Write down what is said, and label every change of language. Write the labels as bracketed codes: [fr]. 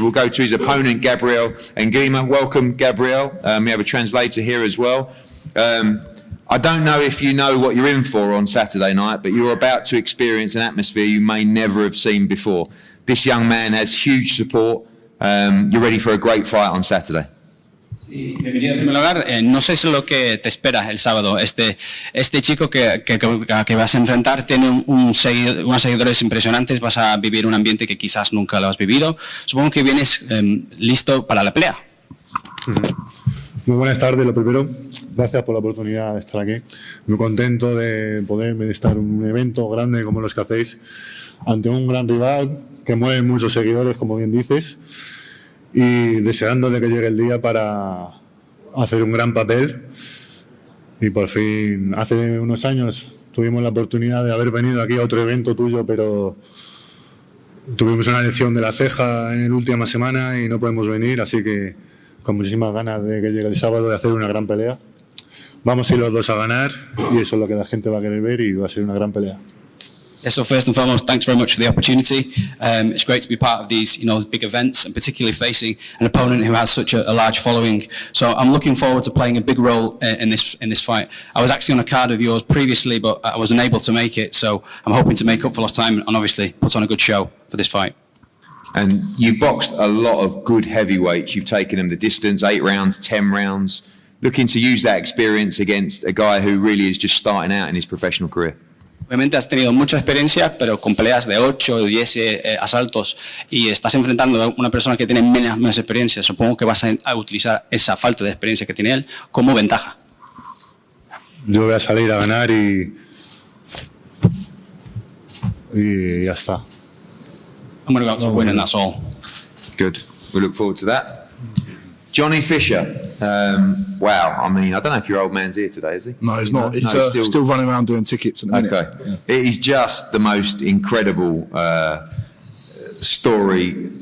[en] We'll go to his opponent, Gabriel Nguema. Welcome, Gabriel. We have a translator here as well. I don't know if you know what you're in for on Saturday night, but you're about to experience an atmosphere you may never have seen before. This young man has huge support. You're ready for a great fight on Saturday. [es] Sí, bienvenido en primer lugar. No sé si es lo que te espera el sábado. Este chico que vas a enfrentar tiene unos seguidores impresionantes. Vas a vivir un ambiente que quizás nunca lo has vivido. Supongo que vienes listo para la pelea. Muy buenas tardes, lo primero. Gracias por la oportunidad de estar aquí. Muy contento de poderme estar en un evento grande como los que hacéis ante un gran rival que mueve muchos seguidores, como bien dices, y deseando de que llegue el día para hacer un gran papel. Y por fin, hace unos años tuvimos la oportunidad de haber venido aquí a otro evento tuyo, pero tuvimos una lesión de la ceja en la última semana y no podemos venir, así que con muchísimas ganas de que llegue el sábado de hacer una gran pelea. Vamos a ir los dos a ganar y eso es lo que la gente va a querer ver y va a ser una gran pelea. [en] Yeah, so first and foremost, thanks very much for the opportunity. It's great to be part of these, big events, and particularly facing an opponent who has such a large following. So I'm looking forward to playing a big role in this fight. I was actually on a card of yours previously, but I wasn't able to make it. So I'm hoping to make up for lost time and obviously put on a good show for this fight. And you boxed a lot of good heavyweights. You've taken them the distance, 8 rounds, 10 rounds. Looking to use that experience against a guy who really is just starting out in his professional career. [es] Obviamente has tenido mucha experiencia, pero con peleas de 8 o 10 asaltos y estás enfrentando a una persona que tiene menos experiencia. Supongo que vas a utilizar esa falta de experiencia que tiene él como ventaja. yo voy a salir a ganar y ya está. [en] I'm going to go out to win, and that's all. Good. We look forward to that. Johnny Fisher. Wow. I mean, I don't know if your old man's here today, is he? No, he's not. He's No, still running around doing tickets at the minute. Okay. Yeah. It is just the most incredible story.